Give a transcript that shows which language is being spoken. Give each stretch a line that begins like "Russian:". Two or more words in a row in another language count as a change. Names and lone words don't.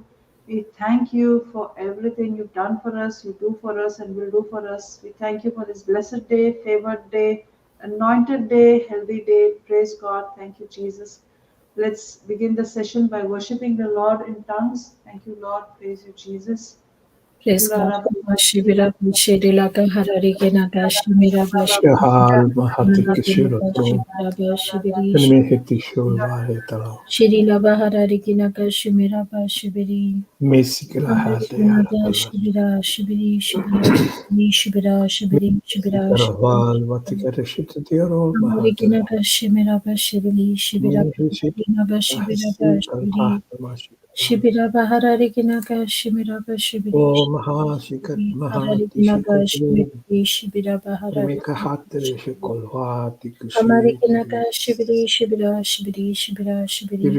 English: We thank you for everything you've done for us, you do for us, and will do for us. We thank you for this blessed day, favored day, anointed day, healthy day. Praise God. Thank you, Jesus. Let's begin the session by worshiping the Lord in tongues. Thank you, Lord. Praise you, Jesus. Praise God. Shibira Shidilaka Hararike Naga Shimira Shahal Mahatikishirotro. Shibiri Enmeheti Shulvahetalo. Shirila Bahararike Naga Shimira Shibiri Mesikila Naga Hadayala. Shibira Shibiri Shibira Sitaraval Vatikarashitatiaro Amarike Mahatala. Naga Shimira Shibiri Minhishit Naga Ahasi Shibiri Kalpatamashikara. Shibira Bahararikinaka Shimiraba Shibiri O Mahasikat Hararikinaka Mahatishikatu. Shibiri Shibira Primeka Bahararikinaka Hatare Shikolvati Amarikinaka Kushiti. Shibiri Shibiri